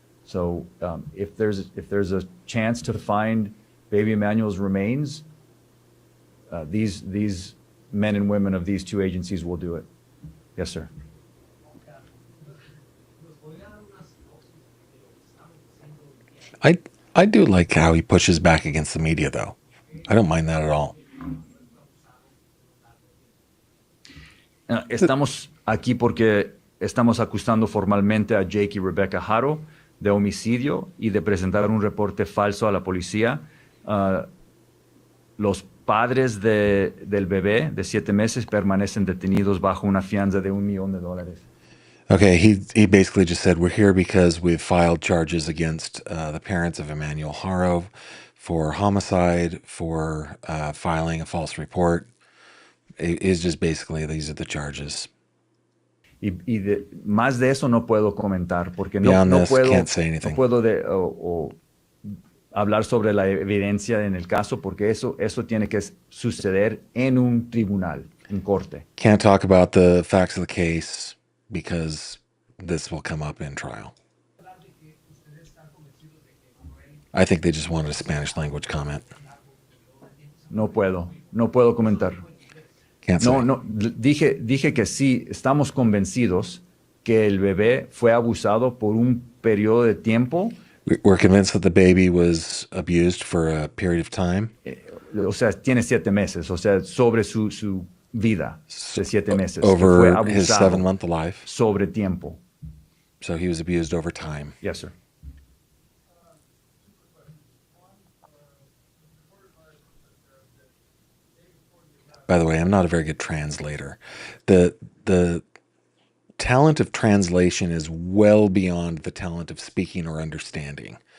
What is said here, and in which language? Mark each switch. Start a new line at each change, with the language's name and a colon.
English: So if there's a chance to find baby Emmanuel's remains, these men and women of these two agencies will do it. Yes, sir. I do like how he pushes back against the media, though. I don't mind that at all.
Spanish: Estamos aquí porque estamos acusando formalmente a Jake y Rebecca Haro de homicidio y de presentar un reporte falso a la policía. Los padres del bebé de 7 meses permanecen detenidos bajo una fianza de $1 million.
English: Okay, he basically just said, we're here because we've filed charges against the parents of Emmanuel Haro for homicide, for filing a false report. It is just basically, these are the charges.
Spanish: Más de eso no puedo comentar porque no
English: Beyond this,
Spanish: puedo,
English: can't say anything.
Spanish: no puedo hablar sobre la evidencia en el caso porque eso tiene que suceder en un tribunal, en corte.
English: Can't talk about the facts of the case because this will come up in trial. I think they just wanted a Spanish language comment.
Spanish: No puedo comentar.
English: Can't say.
Spanish: No, dije que sí, estamos convencidos que el bebé fue abusado por un periodo de tiempo.
English: We're convinced that the baby was abused for a period of time.
Spanish: O sea, tiene 7 meses, o sea, sobre su vida de 7 meses.
English: Over
Spanish: que fue
English: his
Spanish: abusado
English: 7-month life.
Spanish: sobre tiempo.
English: So he was abused over time. Yes, sir. By the way, I'm not a very good translator. The talent of translation is well beyond the talent of speaking or understanding.